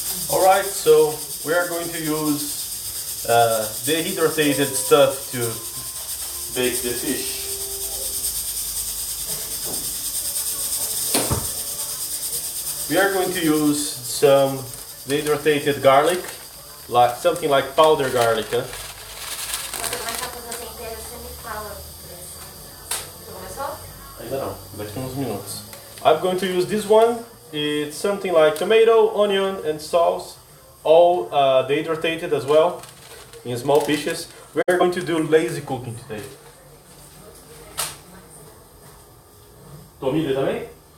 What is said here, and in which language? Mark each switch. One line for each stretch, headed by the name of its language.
English: Alright, so we are going to use dehydrated stuff to bake the fish. We are going to use some dehydrated garlic, like something like powder garlic. Huh?
Portuguese: Você vai estar fazendo tempero, você me fala. Você começou? Ainda não, daqui uns minutos.
English: I'm going to use this one. It's something like tomato, onion, and sauce, all dehydrated as well, in small pieces. We're going to do lazy cooking today.
Portuguese: Tomilho também?